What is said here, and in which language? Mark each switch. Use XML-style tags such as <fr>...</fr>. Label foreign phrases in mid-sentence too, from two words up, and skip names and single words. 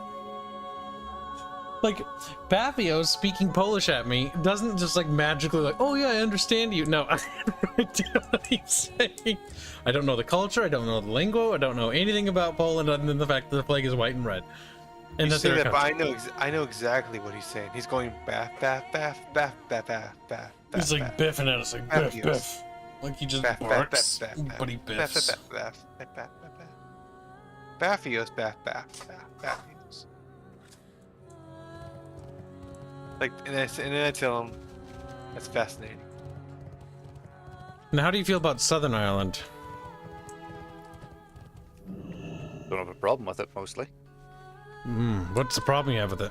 <en>Like, Bathio's speaking Polish at me doesn't just like magically like, oh yeah, I understand you. No, I have no idea what he's saying. I don't know the culture, I don't know the lingo, I don't know anything about Poland other than the fact that the flag is white and red. And You that say they're a that, but country. I know exactly what he's saying. He's going baff, baff, baff, baff, baff, baff, baff. He's like biffing at us, like biff, Bathio's. biff. Like he just Baff, baff, barks, baff, baff, but he baff, biffs. baff, baff, baff, baff, baff, baff. Baffios, baff, baff, baff, baffios. Like, and then I tell him, that's fascinating. Now, how do you feel about Southern Ireland? Don't have a problem with it mostly. What's the problem you have with it?</en>